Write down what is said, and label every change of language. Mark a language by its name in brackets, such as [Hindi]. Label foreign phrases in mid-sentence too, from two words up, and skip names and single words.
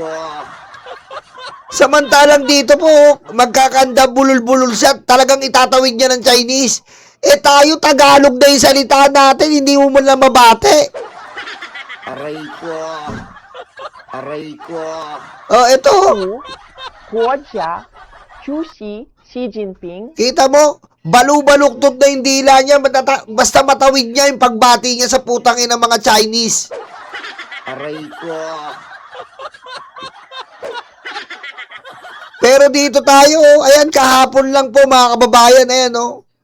[Filipino] Samantalang dito po, magkakanda bulol-bulol siya, talagang itatawid niya ng Chinese. Tayo, Tagalog na yung salita natin, hindi mo man lang mabate. Aray ko. Aray ko. Oh, ito. [Chinese] 国家主席习近平 [Filipino] Kita mo, balu-baluktot na yung dila niya, basta matawid niya yung pagbati niya sa putang ina mga Chinese. Aray ko. Pero dito tayo, ayan, kahapon lang po mga kababayan, ayan o.